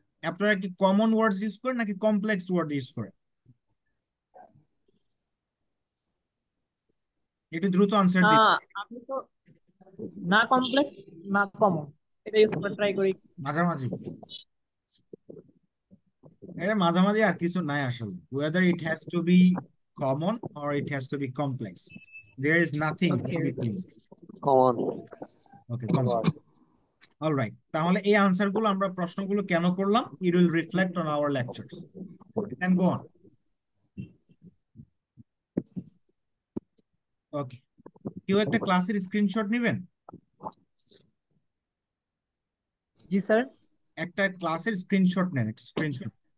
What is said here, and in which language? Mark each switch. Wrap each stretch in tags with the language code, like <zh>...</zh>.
<bn>আপনারা কি কমন ওয়ার্ডস ইউজ করেন নাকি কমপ্লেক্স ওয়ার্ড ইউজ করেন? একটু দ্রুত আনসার না দিন। আমি তো না কমপ্লেক্স না কমন, এটা ইউজ করে ট্রাই করি। মাঝামাঝি। এটা মাঝামাঝি আর কিছু নাই আসলে।</bn> <en>whether it has to be common or it has to be complex, there is nothing in okay, between. Common. Okay, common. All right,</en> <bn>তাহলে এই আনসার গুলো আমরা প্রশ্নগুলো কেন করলাম,</bn> <en>it will reflect on our lectures and go on.</en> <bn>Okay, কেউ একটা ক্লাসের স্ক্রিনশট নেবেন? জি স্যার। একটা ক্লাসের স্ক্রিনশট নেন, একটা স্ক্রিনশট।</bn>